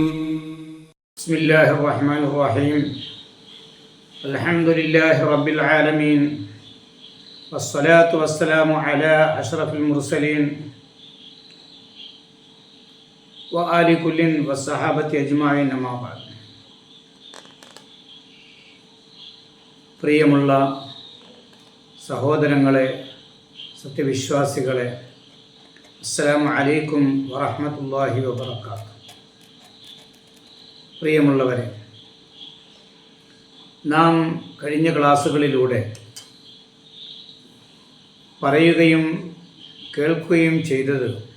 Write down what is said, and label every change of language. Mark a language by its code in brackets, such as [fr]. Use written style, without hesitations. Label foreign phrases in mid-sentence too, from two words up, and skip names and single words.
[ar] بسم الله الرحمن الرحيم الحمد لله رب العالمين والصلاة والسلام على أشرف المرسلين وآل كل والصحابة أجمعين أما بعد. [ml] പ്രിയമുള്ള സഹോദരങ്ങളെ, സത്യവിശ്വാസികളെ, [ar] السلام عليكم ورحمة الله وبركاته. [ml] പ്രിയമുള്ളവരെ, നാം കഴിഞ്ഞ ക്ലാസ്സുകളിലൂടെ പറയുകയും കേൾക്കുകയും ചെയ്തത്